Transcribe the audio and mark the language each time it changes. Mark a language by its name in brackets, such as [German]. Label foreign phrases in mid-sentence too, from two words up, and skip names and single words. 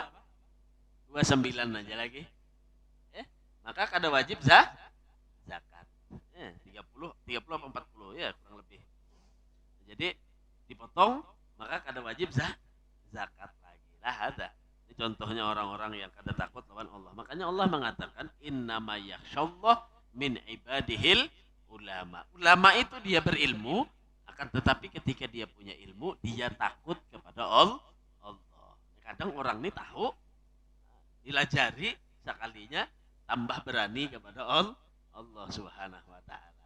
[Banjar] 29 aja lagi. Maka kada wajib zakat. [Indonesian] 30 apa 40 ya kurang lebih. [Banjar] Jadi dipotong maka kada wajib zakat lagi lah ada. Ini contohnya orang-orang yang kada takut lawan Allah. [Indonesian] Makanya Allah mengatakan [Arabic] إنما يخشى الله من عباده العلماء. [Indonesian] Ulama itu dia berilmu, akan tetapi ketika dia punya ilmu dia takut kepada Allah. [Banjar] Kadang orang ini tahu, dilajari sekalinya tambah berani kepada Allah [Arabic] سبحانه وتعالى.